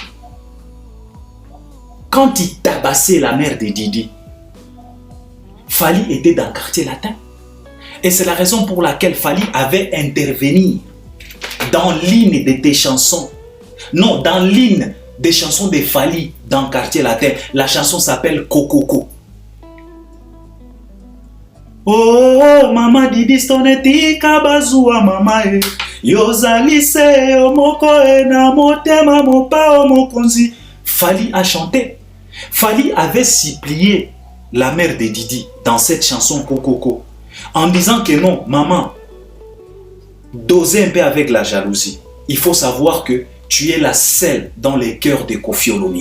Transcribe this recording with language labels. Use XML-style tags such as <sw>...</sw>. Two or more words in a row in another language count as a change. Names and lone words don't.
<fr>Quand il tabassait la mère de Didi, Fally était dans le quartier latin. Et c'est la raison pour laquelle Fally avait intervenu dans l'hymne de tes chansons. Non, dans l'hymne des chansons de Fally dans le quartier latin. La chanson s'appelle Kokoko.</fr> <ln>Oh, mama Didi stoneti kabazua mama e. Yozali se omoko e na motema mopa omokonzi.</ln> <fr>Fally a chanté. Fally avait supplié la mère de Didi dans cette chanson Kokoko en disant que non, maman, dosez un peu avec la jalousie. Il faut savoir que tu es la seule dans les cœurs de Koffi Olomide.</fr>